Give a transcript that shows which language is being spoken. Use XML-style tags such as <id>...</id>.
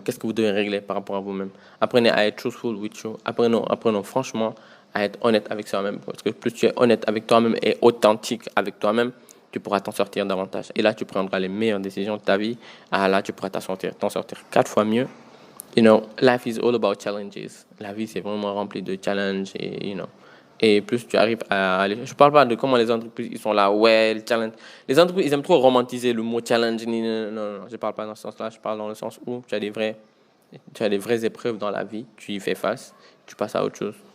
<fr>Qu'est-ce que vous devez régler par rapport à vous-même. Apprenez à être</fr> <en>truthful with you.</en> <fr>Apprenons franchement à être honnête avec soi-même. Parce que plus tu es honnête avec toi-même et authentique avec toi-même, tu pourras t'en sortir davantage. Et là, tu prendras les meilleures décisions de ta vie. Ah, là, tu pourras t'en sortir 4 fois mieux.</fr> <en>Life is all about challenges.</en> <fr>La vie, c'est vraiment rempli de challenges et plus tu arrives à aller. Je ne parle pas de comment les entreprises ils sont là, ouais, le challenge. Les entreprises, ils aiment trop romantiser le mot challenge. Non, je ne parle pas dans ce sens-là. Je parle dans le sens où tu as des vraies épreuves dans la vie, tu y fais face, tu passes à autre chose.</fr>